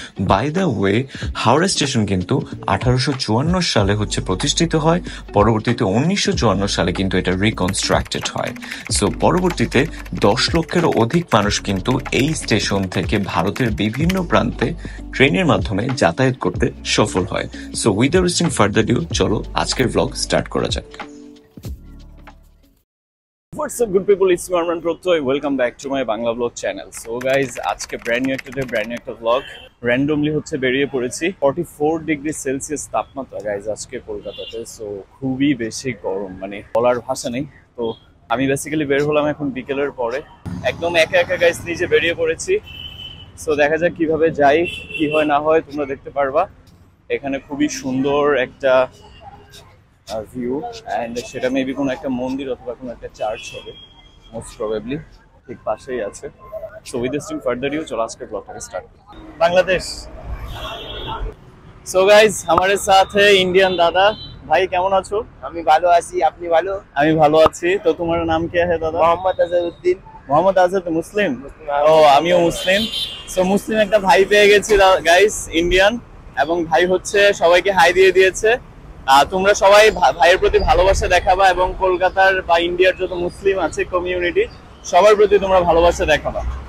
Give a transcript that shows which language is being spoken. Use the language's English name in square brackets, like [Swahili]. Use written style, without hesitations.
[Bangla] By the way, Howrah station কিন্তু 1854 সালে হচ্ছে প্রতিষ্ঠিত হয়, পরবর্তীতে 1954 সালে কিন্তু এটা রিকনস্ট্রাক্টেড হয়। সো পরবর্তীতে 10 লক্ষেরও অধিক মানুষ কিন্তু এই স্টেশন থেকে ভারতের বিভিন্ন প্রান্তে ট্রেনের মাধ্যমে যাতায়াত করতে সফল হয়। So without wasting further due, চলো আজকের ব্লগ স্টার্ট করা যাক। [English] What's up good people, it's Marman Proktoy. Welcome back to my Bangla vlog channel. [Bangla] So guys, আজকে brand new একটা vlog. Randomly হচ্ছে বেরিয়ে পড়েছি। 44 ডিগ্রি সেলসিয়াস তাপমাত্রা গাইজ আজকে কলকাতাতে। সো খুবই বেশি গরম, মানে বলার ভাষা নেই। তো আমি বেসিক্যালি বের হলাম এখন বিকেলের পরে, একদম একা একা গাইজ নিজে বেরিয়ে পড়েছি। সো দেখা যাক কিভাবে যাই, কি হয় না হয় তোমরা দেখতে পারবা। এখানে খুবই সুন্দর একটা ভিউ, অ্যান্ড সেটা মেবি কোনো একটা মন্দির অথবা কোনো একটা চার্চ হবে মোস্ট প্রবাবলি, ঠিক পাশেই আছে। So with wasting further due, চলো আজকের ব্লগটাকে স্টার্ট করি। বাংলাদেশ। [Hindi] সো গাইজ हमारे साथ है इंडियन दादा। [Bangla] भाई কেমন আছো? আমি ভালো আছি, আপনি ভালো? আমি ভালো আছি। তো তোমার নাম কি है দাদা? মোহাম্মদ আজহারউদ্দিন। মোহাম্মদ আজহার, মুসলিম? ও আমিও মুসলিম। সো মুসলিম একটা ভাই পেয়ে গেছি গাইস, ইন্ডিয়ান, এবং ভাই হচ্ছে সবাইকে হাই দিয়ে দিয়েছে। তোমরা সবাই ভাইয়ের প্রতি ভালোবাসা দেখাবা এবং কলকাতার বা ইন্ডিয়ার যত মুসলিম আছে কমিউনিটি সবার প্রতি তোমরা ভালোবাসা দেখাবা।